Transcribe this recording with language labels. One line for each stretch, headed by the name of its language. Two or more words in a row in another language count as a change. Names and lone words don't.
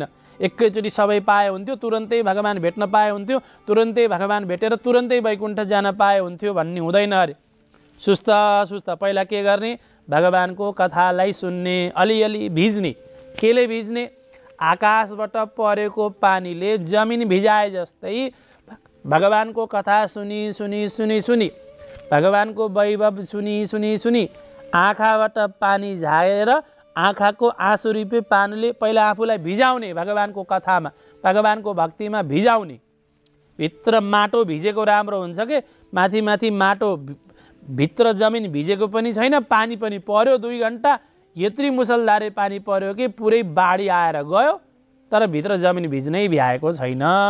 Nepali: एकैचोटि सबै पाए हुन्थ्यो, तुरन्तै भगवान भेट्न पाए हुन्थ्यो, तुरन्तै भगवान भेटेर तुरन्तै वैकुण्ठ जान पाए हुन्थ्यो भन्ने हुँदैन अरे। सुस्त सुस्त पहिला के गर्ने? भगवानको कथालाई सुन्ने, अलिअलि भिज्ने। केले भिज्ने? आकाशबाट परेको पानीले जमिन भिजाए जस्तै भगवानको कथा सुनी सुनी सुनी सुनी, भगवानको वैभव सुनी सुनी सुनी, आँखाबाट पानी झारेर आँखाको आँसु रूपी पानीले पहिला आफूलाई भिजाउने, भगवानको कथामा, भगवानको भक्तिमा भिजाउने। भित्र माटो भिजेको राम्रो हुन्छ के? माथि माथि माटो भित्र जमिन भिजेको पनि छैन, पानी पनि पर्यो 2 घण्टा, यत्रो मुसलधारे पानी पर्यो कि पुरै बाढी आएर गयो, तर भित्र जमिन भिज्नै भ्याएको छैन।